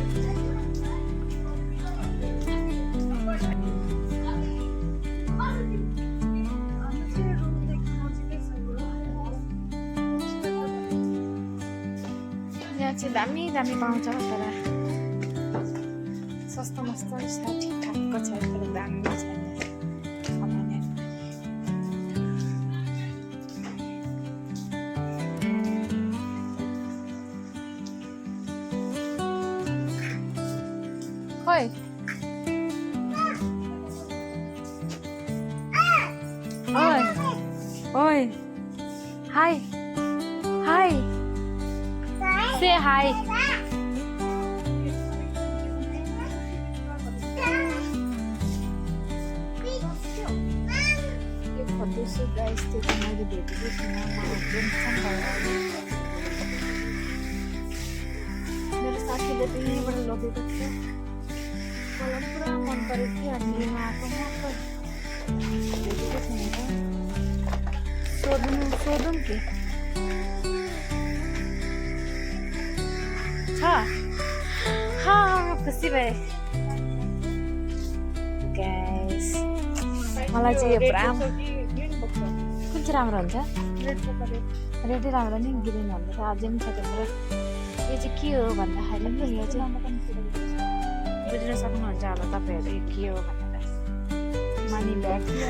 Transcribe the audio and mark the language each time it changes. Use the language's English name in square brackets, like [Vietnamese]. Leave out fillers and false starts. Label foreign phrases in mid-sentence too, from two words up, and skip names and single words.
[Nepali] यहाँ चाहिँ दामी दामी पाउँछ तर सस्तो मस्तो छ ठिकठाकको छ तर दामी छ Oi. Oi. [English] Oi. Hi. Hi. Say hi. [Hindi] ये फोटो से गाइस तो हमारे बेटी को सुना [Nepali] मेरे साथीले पनि यहीँबाट लगेको थियो मलाई पुरा मन परेको थियो अनि लिन आएको मात्र भेटेको छैन सोधौँ के छ खुसी भए ग्यास मलाई चाहिँ यो पुरा कुन चाहिँ राम्रो हुन्छ रेडै राम्रो नि ग्रिन भन्दा त अझै पनि छ त्यो पुरा यो चाहिँ के हो भन्दाखेरि नि यो चाहिँ बुझ्न सक्नुहुन्छ होला तपाईँहरू यो के हो भनेर [English] money bag